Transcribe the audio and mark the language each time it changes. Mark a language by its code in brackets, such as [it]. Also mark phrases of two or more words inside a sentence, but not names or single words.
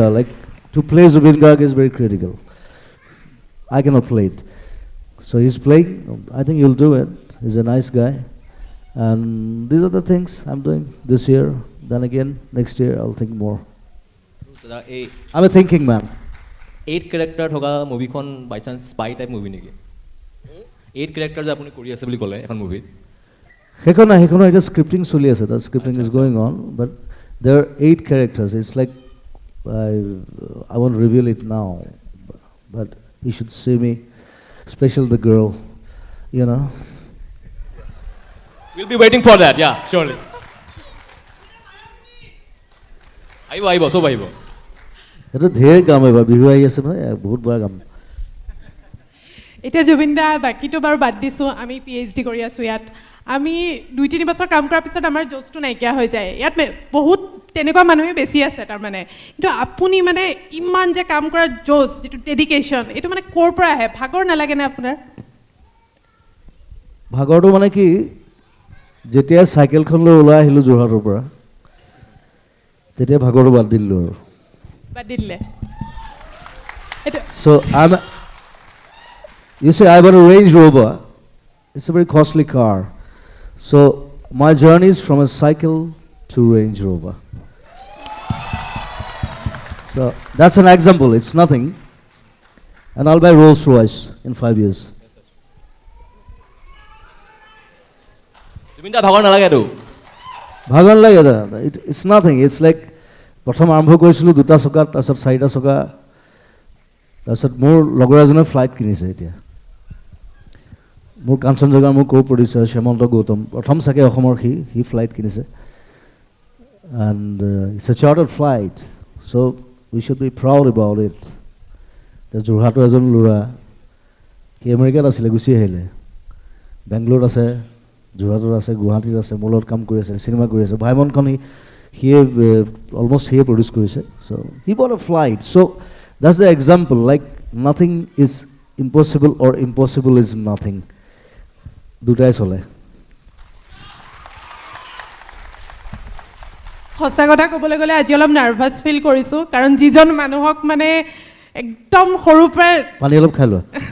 [en] Like, to play Zubin Garg is very critical. I cannot play it. So he's playing. I think he'll do it. He's a nice guy. And these are the things I'm doing this year. Then again, next year I'll think more. I'm a thinking man. [as] 8 character থকা মুভিখন বাই চান্স [en] spy type movie [as] নেকি? 8 character যে আপুনি কৰি আছে বুলি ক'লে এখন মুভিত। সেইখন এটা scripting চলি আছে. [en] That scripting is going on, but there are 8 characters. It's like I won't reveal it now, but you should see me, especially the girl, you know. We'll be waiting for that, yeah, surely. [as] আহিব সব আহিব। এইটো ঢেৰ কাম এইবাৰ বিহু আহি আছে নহয়, বহুত বড় কাম। এতিয়া জুবিন দা বাকীটো বাৰু বাদ দিছোঁ, আমি PhD কৰি আছোঁ ইয়াত। আমি 2-3 বছৰ কাম কৰাৰ পিছত আমাৰ জোচটো নাইকিয়া হৈ যায়। ইয়াত বহুত তেনেকুৱা মানুহে বেছি আছে তাৰমানে, কিন্তু আপুনি মানে ইমান যে কাম কৰাৰ জোচ, যিটো ডেডিকেশ্যন, এইটো মানে ক'ৰ পৰা আহে? ভাগৰ নালাগেনে আপোনাৰ? ভাগৰটো মানে কি, যেতিয়া চাইকেলখন লৈ ওলাই আহিলোঁ যোৰহাটৰ পৰা, তেতিয়া ভাগৰটো বাদ দিলোঁ আৰু। বাদ দিলে এইটো [en] So you see, I bought a Range Rover. It's a very costly car. So my journey is from a cycle to Range Rover. So that's an example. It's nothing. And I'll buy Rolls Royce in 5 years. [as] জুবিন দা ভাগৰ নালাগেতো ভাগৰ লাগে দাদা, [en] it's nothing. It's like [as] প্ৰথম আৰম্ভ কৰিছিলোঁ 2টা চকাত, তাৰপিছত 4টা চকা, তাৰপিছত মোৰ লগৰ এজনে ফ্লাইট কিনিছে এতিয়া। মোৰ কাঞ্চনজঙ্ঘাৰ মোৰ [en] co-producer [as] শ্যামন্ত গৌতম, প্ৰথম চাগে অসমৰ সি ফ্লাইট কিনিছে। [en] And it's a chartered flight, so we should be proud about it. [as] যোৰহাটৰ এজন ল'ৰা, সি আমেৰিকাত আছিলে, গুচি আহিলে, বেংগলোৰত আছে, যোৰহাটত আছে, গুৱাহাটীত আছে, মোৰ লগত কাম কৰি আছে, চিনেমা কৰি আছে। ভাইমনখন সিয়ে অলমষ্ট সিয়ে প্ৰডিউচ কৰিছে। [en] So he bought a flight. So that's the example, like nothing is impossible or impossible is nothing, [as] দুটাই চলে। সঁচা কথা ক'বলৈ গ'লে আজি অলপ [en] nervous feel [as] কৰিছোঁ, কাৰণ যিজন মানুহক মানে একদম সৰুৰ পৰাই পানী অলপ খাই লোৱা।